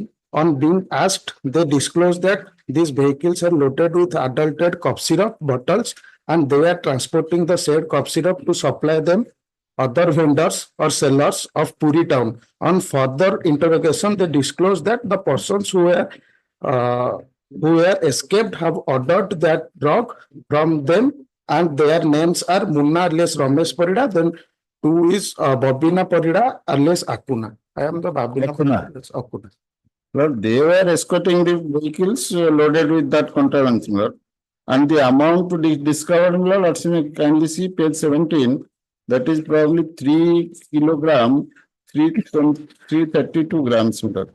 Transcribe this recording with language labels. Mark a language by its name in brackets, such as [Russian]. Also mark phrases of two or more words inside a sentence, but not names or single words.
[English] On being asked, they disclose that these vehicles are loaded with adulterated cough syrup bottles and they are transporting the said cough syrup to supply them other vendors or sellers of Puri town. On further interrogation, they disclose that the persons who were escaped have ordered that drug from them and their names are Munna alias Ramesh Parida, then two is Babina Parida alias Akuna. I am the Babina Akuna. Parida. Akuna. Well, they were escorting the vehicles loaded with that contraband, Lord. And the amount discovered, Lord, let's kindly see page 17. That is probably 3 kilogram, 332 grams, Lord.